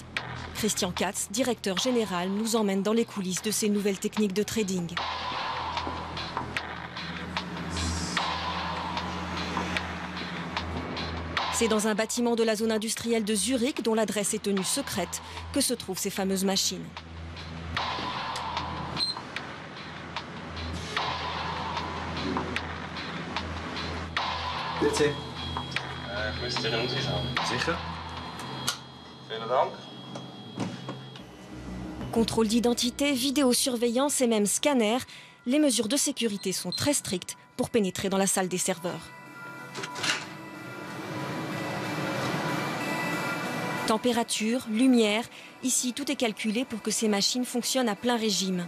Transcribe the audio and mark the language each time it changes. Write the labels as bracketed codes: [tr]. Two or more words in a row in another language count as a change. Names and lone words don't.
[fr] Christian Katz, directeur général, nous emmène dans les coulisses de ces nouvelles techniques de trading. C'est dans un bâtiment de la zone industrielle de Zurich, dont l'adresse est tenue secrète, que se trouvent ces fameuses machines. [de] Bitte. Ich müsste Ihren Tisch haben. Sicher? Vielen Dank. [fr] Contrôle d'identité, vidéosurveillance et même scanner, les mesures de sécurité sont très strictes pour pénétrer dans la salle des serveurs. Température, lumière, ici tout est calculé pour que ces machines fonctionnent à plein régime.